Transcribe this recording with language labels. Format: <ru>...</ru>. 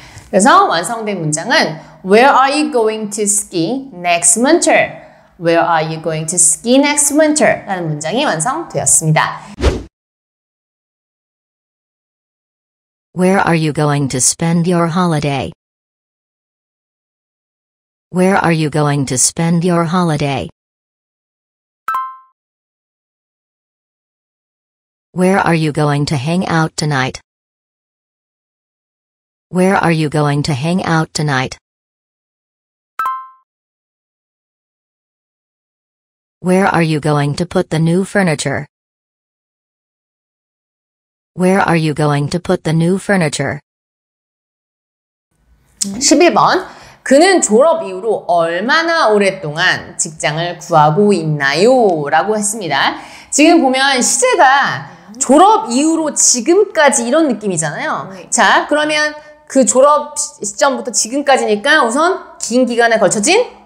<ko>그래서 완성된 문장은</ko> <en>Where are you going to ski next winter? Where are you going to ski next winter?</en> <ko>라는 문장이 완성되었습니다.</ko> <en>Where are you going to spend your holiday? Where are you going to spend your holiday? Where are you going to hang out tonight? Where are you going to hang out tonight? Where are you going to put the new furniture? Where are you going to put the new furniture?</en> <ko>11번. 그는 졸업 이후로 얼마나 오랫동안 직장을 구하고 있나요? 라고 했습니다. 지금 보면 시제가 졸업 이후로 지금까지 이런 느낌이잖아요. 자, 그러면 그 졸업 시점부터 지금까지니까 우선 긴 기간에 걸쳐진</ko>